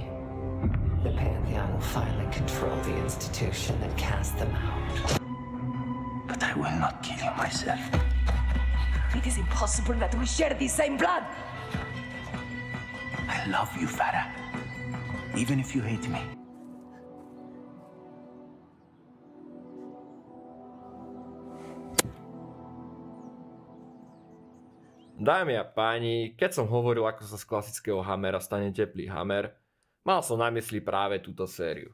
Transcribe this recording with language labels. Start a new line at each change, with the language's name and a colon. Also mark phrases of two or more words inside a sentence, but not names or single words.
English: The Pantheon will finally control the institution and cast them out. But I will not kill you myself. It is impossible that we share the same blood! I love you, Farah. Even if you hate me.
Slovak: Dámy a páni, keď som hovoril, ako sa z klasického Hammera stane teplý Hammer, mal som na mysli práve túto sériu.